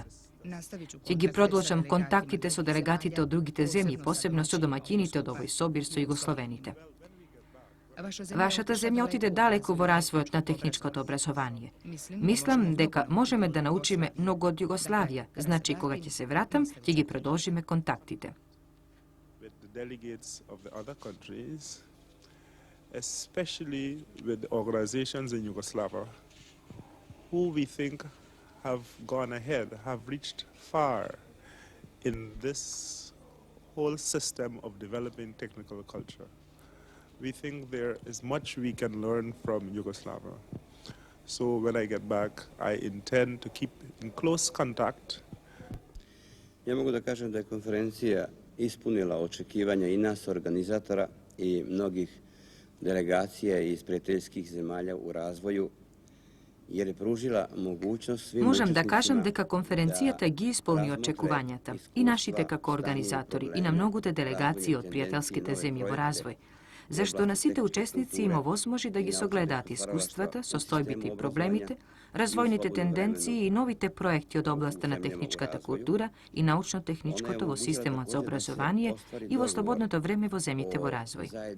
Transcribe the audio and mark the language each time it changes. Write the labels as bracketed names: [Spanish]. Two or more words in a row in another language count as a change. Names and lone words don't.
[Macedonian] Ќе ги продолжам контактите со делегатите од другите земји, посебно со домаќините од овој собир со југословените. Вашата земја отиде далеку во развојот на техничкото образование. Мислам дека можеме да научиме многу од Југославија, значи кога ќе се вратам, ќе ги продолжиме контактите. [English] Especially with organizations in Yugoslavia who we think have gone ahead, have reached far in this whole system of developing technical culture. We think there is much we can learn from Yugoslavia. So when I get back, I intend to keep in close contact. [Serbian] Ja mogu da kažem da je konferencija ispunila očekivanja i nas organizatora i mnogih delegacija iz prijateljskih zemalja u razvoju, jer je pružila mogućnost svim [Macedonian] Можам да [Serbian] učesnicima [Macedonian] кажам дека конференцијата ги исполни очекувањата и нашите како организатори и на многуте делегации од пријателските земји во развој, зашто на сите учесници им овозможи да ги согледаат искуствата, состојбите и проблемите, развојните тенденции и новите проекти од областа на техничката култура и научно-техничкото во системот за образование и во слободното време во земјите во развој.